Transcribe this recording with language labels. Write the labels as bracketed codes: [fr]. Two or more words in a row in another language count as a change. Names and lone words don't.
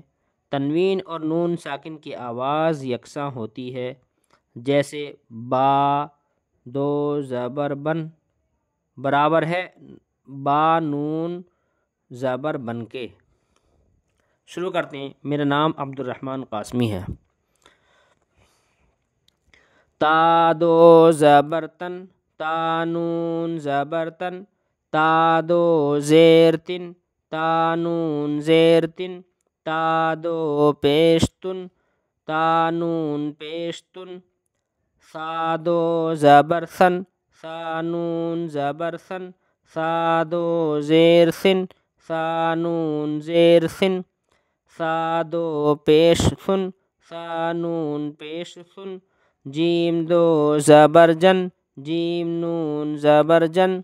[ur] تنوین اور نون ساکن کی آواز یکساں ہوتی ہے، جیسے با 2 زبر بن برابر ہے با نون زبر بن کے۔ شروع کرتے ہیں۔ میرا نام عبد الرحمن قاسمی ہے۔ تا 2 زبر تن تا نون زبر تن تا 2 زیر تن تا نون زیر تن تا 2 پیش تن تا نون پیش تن سا 2 زبر سن سا نون زبر سن سا 2 زیر سن سا نون زیر سن سا 2 پیش سن سا نون پیش سن جیم 2 زبر جن جیم نون زبر جن